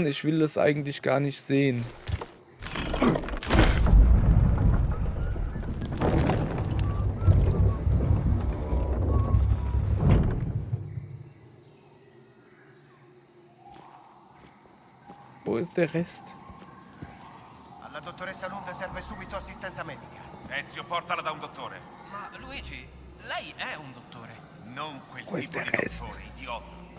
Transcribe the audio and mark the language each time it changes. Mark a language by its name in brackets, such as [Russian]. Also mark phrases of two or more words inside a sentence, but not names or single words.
[German] Ich will das eigentlich gar nicht sehen. Wo ist der Rest? [Italian] Alla dottoressa Lund serve subito assistenza medica. Ezio, portala da un dottore. Ma Luigi, lei è un dottore. Non quel Questo tipo è di resto. dottore, idiota.